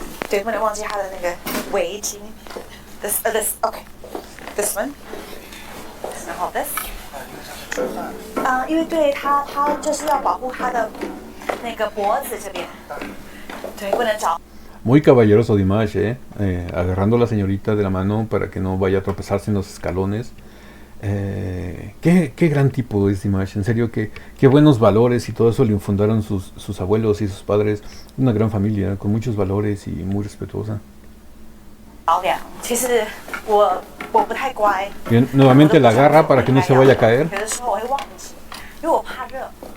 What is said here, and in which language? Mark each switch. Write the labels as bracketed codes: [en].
[zh] 对，不能忘记他的那个围巾。 [en] This, okay. This one. 然后 this. [zh] 因为对他就是要保护他的那个脖子这边，对，不能找。 [es] Muy caballeroso Dimash, agarrando a la señorita de la mano para que no vaya a tropezarse en los escalones. Qué gran tipo es Dimash, en serio, qué buenos valores y todo eso le infundaron sus abuelos y sus padres. Una gran familia con muchos valores y muy respetuosa. [zh] 其实我我不太乖。 [es] Bien, nuevamente la agarra para que no se vaya a caer. [zh] 有的时候我会忘记，因为我怕热。